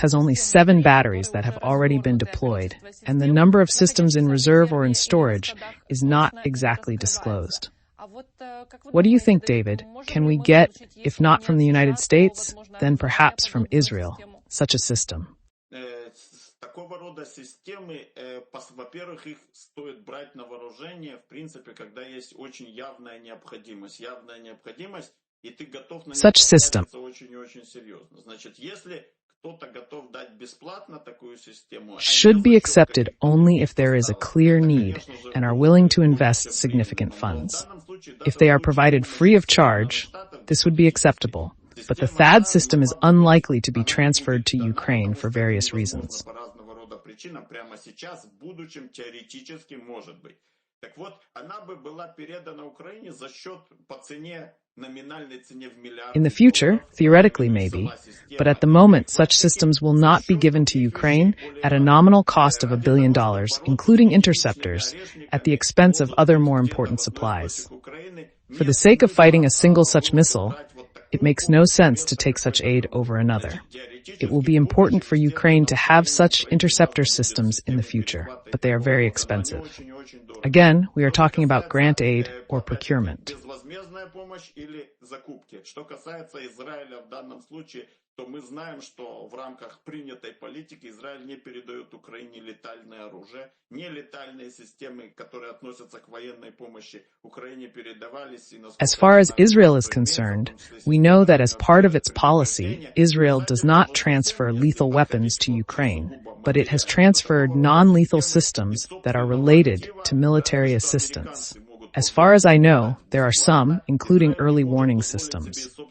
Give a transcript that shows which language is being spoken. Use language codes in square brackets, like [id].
[en] has only 7 batteries that have already been deployed, and the number of systems in reserve or in storage is not exactly disclosed. What do you think, David? Can we get, if not from the United States, then perhaps from Israel, such a system? [ru] такого рода системы, во-первых, их стоит брать на вооружение, в принципе, когда есть очень явная необходимость. Явная необходимость, и ты готов на нее [en] Such system [ru] потратиться очень и очень серьезно. Значит, если кто-то готов дать бесплатно такую систему, [en] should be accepted only if there is a clear need and are willing to invest significant funds. If they are provided free of charge, this would be acceptable. But the THAAD system is unlikely to be transferred to Ukraine for various reasons. [ru] по разного рода причинам прямо сейчас, в будущем теоретически может быть. Так вот, она бы была передана Украине за счет по цене, номинальной цене в миллиарды. [en] In the future, theoretically maybe, but at the moment such systems will not be given to Ukraine at a nominal cost of $1 billion, including interceptors, at the expense of other more important supplies. For the sake of fighting a single such missile, it makes no sense to take such aid over another. It will be important for Ukraine to have such interceptor systems in the future, but they are very expensive. Again, we are talking about grant aid or procurement. [ru] Безвозмездная помощь или закупки. Что касается Израиля в данном случае, то мы знаем, что в рамках принятой политики Израиль не передает Украине летальное оружие. Нелетальные системы, которые относятся к военной помощи, Украине передавались. [en] As far as Israel is concerned, we know that as part of its policy, Israel does not transfer lethal weapons to Ukraine, but it has transferred non-lethal systems that are related to military assistance. As far as I know, there are some, including early warning systems.